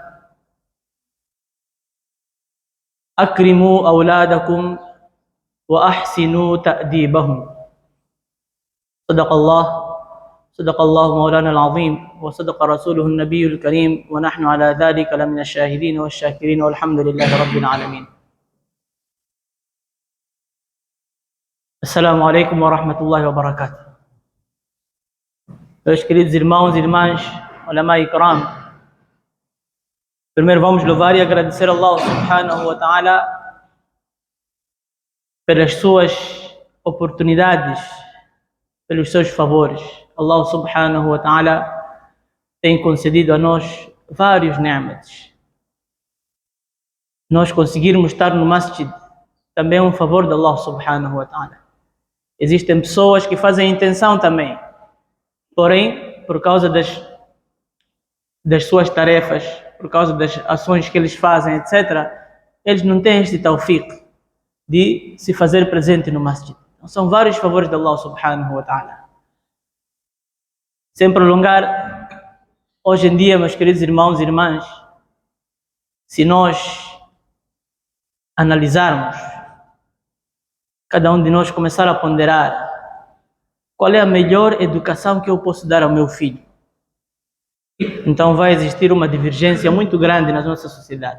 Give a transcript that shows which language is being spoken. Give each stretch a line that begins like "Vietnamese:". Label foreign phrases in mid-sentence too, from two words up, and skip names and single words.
Arabic: أكرموا أولادكم وأحسنوا تأديبهم صدق الله مولانا العظيم وصدق رسوله النبي الكريم ونحن على ذلك لمن الشاهدين والشاكرين والحمد لله رب العالمين. السلام عليكم ورحمة الله وبركاته.
Portuguese: Meus queridos irmãos e irmãs,
Urdu: علمائے کرام,
Portuguese: primeiro vamos louvar e agradecer a Allah
Arabic: سبحانه وتعالى
Portuguese: pelas suas oportunidades, pelos seus favores. Allah
Arabic: سبحانه وتعالى
Portuguese: tem concedido a nós vários ni'mats. Nós conseguirmos estar no masjid também é um favor de Allah
Arabic: سبحانه وتعالى.
Portuguese: Existem pessoas que fazem intenção também, porém, por causa das suas tarefas, por causa das ações que eles fazem, etc., eles não têm este tawfiq de se fazer presente no masjid. Então, são vários favores de Allah
Arabic: سبحانه وتعالى.
Portuguese: Sem prolongar, hoje em dia, meus queridos irmãos e irmãs, se nós analisarmos, cada um de nós começar a ponderar qual é a melhor educação que eu posso dar ao meu filho, então vai existir uma divergência muito grande na nossa sociedade.